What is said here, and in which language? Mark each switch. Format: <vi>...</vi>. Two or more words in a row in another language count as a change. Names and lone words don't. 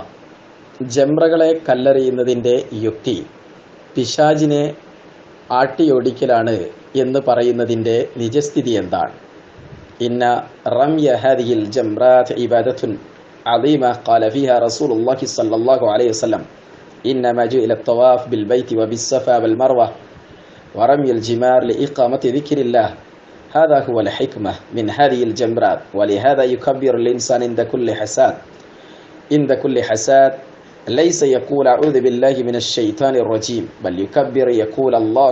<ml>ജംറകളെ കല്ലെറിയുന്നതിൻ്റെ യുക്തി പിശാചിനെ ആട്ടിയോടിക്കലാണ് എന്ന് പറയുന്നതിൻ്റെ നിജസ്ഥിതി എന്താണ്?</ml> <ar>إن رمي هذه الجمرات عبادة عظيمة قال فيها رسول الله صلى الله عليه وسلم إنما جعل الطواف بالبيت وبالصفا والمروة ورمي الجمار لإقامة ذكر الله هذا هو الحكمة من هذه الجمرات ولهذا يكبر الإنسان عند كل حساد ليس يقول أعوذ بالله من الشيطان الرجيم بل يكبر يقول الله</ar>